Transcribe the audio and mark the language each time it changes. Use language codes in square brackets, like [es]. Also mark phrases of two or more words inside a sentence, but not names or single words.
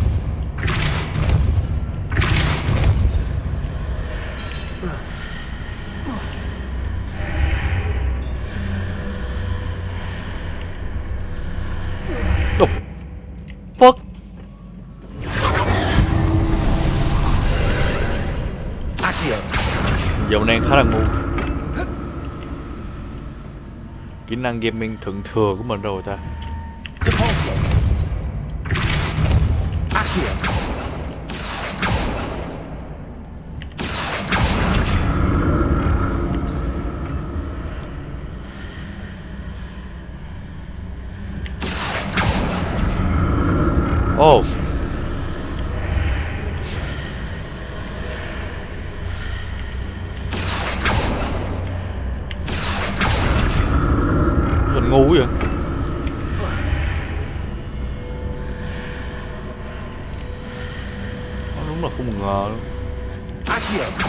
[en] Oh. Fuck. [la] Accio. [vi] Dạo này khá là ngu. Kỹ năng gaming thượng thừa của mình rồi ta. [la] Depulso. Accio. Oh. [vi] Mình ngu vậy. Đúng là không ngờ luôn. [la] Accio.